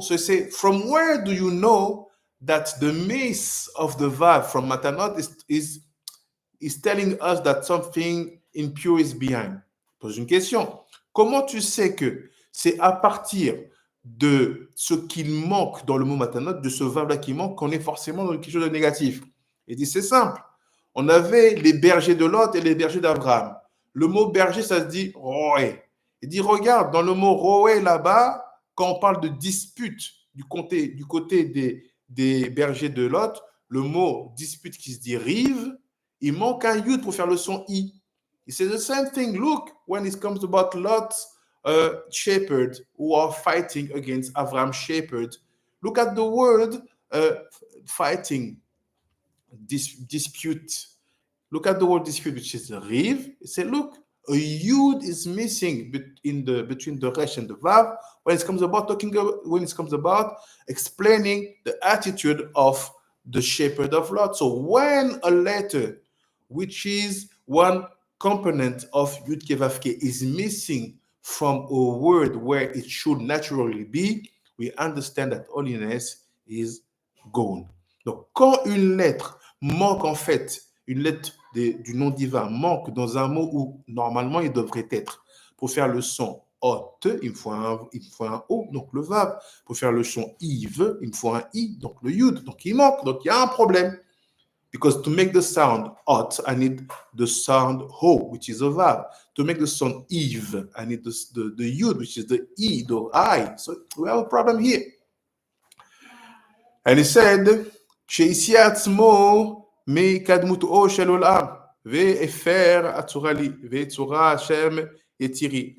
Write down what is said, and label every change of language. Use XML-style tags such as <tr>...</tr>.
<en>So say, from where do you know that the mace of the vav from Matanot is telling us that something impure is behind?</en> <fr>Pose une question. Comment tu sais que c'est à partir de ce qu'il manque dans le mot matanot, de ce vav-là qui manque, qu'on est forcément dans quelque chose de négatif? Il dit, c'est simple. On avait les bergers de Lot et les bergers d'Abraham. Le mot berger, ça se dit roé. Il dit, regarde, dans le mot roé là-bas, quand on parle de dispute du côté des bergers de Lot, le mot dispute qui se dit rive, il manque un yud pour faire le son i.</fr> <en>He says the same thing. Look, when it comes about Lot's shepherd who are fighting against Avram's shepherd, look at the word fighting, dispute. Look at the word dispute, which is riv. He said, look, a yud is missing between the resh and the vav when it comes about explaining the attitude of the shepherd of Lot. So when a letter, which is one component of Yud Ke Vav Ke, is missing from a word where it should naturally be, we understand that holiness is gone.</en> <fr>Donc, quand une lettre manque en fait, une lettre du nom divin manque dans un mot où normalement il devrait être, pour faire le son ot, il me faut un o, donc le vav. Pour faire le son iv, il me faut un i, donc le yud. Donc il manque, donc il y a un problème.</fr> <en>Because to make the sound ot, I need the sound ho, which is a vav. To make the sound eve, I need the yud, which is the e, the I. So we have a problem here. And he said,</en> <he>שהסיע עצמו מקדמותו של עולם, והפר הצורה לי, ויצורה השם יצירי.</he>